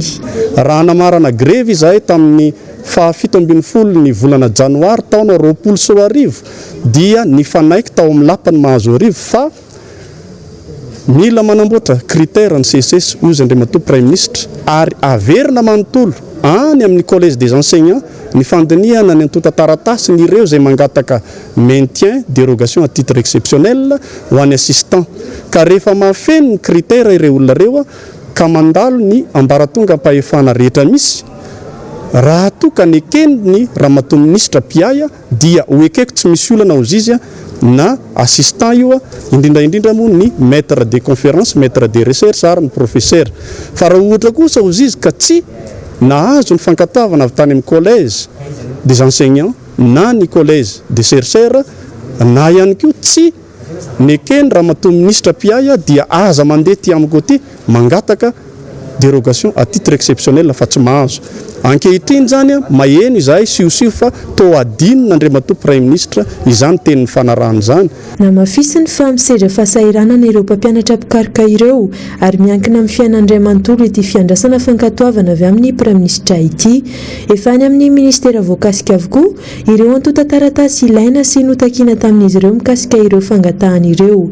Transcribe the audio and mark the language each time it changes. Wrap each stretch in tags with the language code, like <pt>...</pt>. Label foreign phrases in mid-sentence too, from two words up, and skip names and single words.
<mg>Raha namarana grevy izahay tamin'ny fa 17 ny volana janoary taona 2020 dia ny fanaiky tao amin'ny lapany mahazo arivo fa mila manamboatra critère ny CSS hoy Andriamatoa</mg> <fr>Prime Ministre</fr> <mg>ary averina manontolo any amin'ny</mg> <fr>collège des enseignants</fr> <mg>ny fandiniana ny antotan-taratasy ny ireo zay mangataka</mg> <fr>maintien dérogation à titre exceptionnel</fr> <mg>ho an'ny assistant ka rehefa mahafeno ny critère ireo olona ireo ka mandalo ny ambaratonga ampahefana rehetra misy raha toka ny ekeny ramatoa ministra Piaya dia hoekeko tsy misy olana ho izy na assistant io indrindra moa ny maître</mg> <fr>de conférence maître de recherche</fr> <mg>ary ny professeur fa raha ohatra kosa ho izy ka tsy nahazo ny fankatavana avy tany amin'ny</mg> <fr>collège des enseignants</fr> <mg>na ny</mg> <fr>collège des chercheurs</fr> <mg>na ihany koa tsy nekeny ramatoa ministra Piaya dia aza mandeha ty amiko ty mangataka</mg> <fr>dérogation à titre exceptionnel</fr> <mg>fa tsy mahazo ankehitriny zany maheno izahay siosio fa to adinina Andriamatoa</mg> <fr>Prime Ministre</fr> <mg>izany tenin'ny fanarahana zany. Namafisiny fa misedra fahasahiranana ireo mpampianatra mpikaroka ireo ary miankina amin'ny fiainan'Andriamatoa ity fiandrasana fankatoavana avy amin'ny</mg> <fr>Prime Ministre</fr> <mg>ity efa any amin'ny ministera voakasika avokoa ireo antotan-taratasy ilaina sy notakiana tamin'izy ireo mikasika ireo fangatahana ireo.</mg>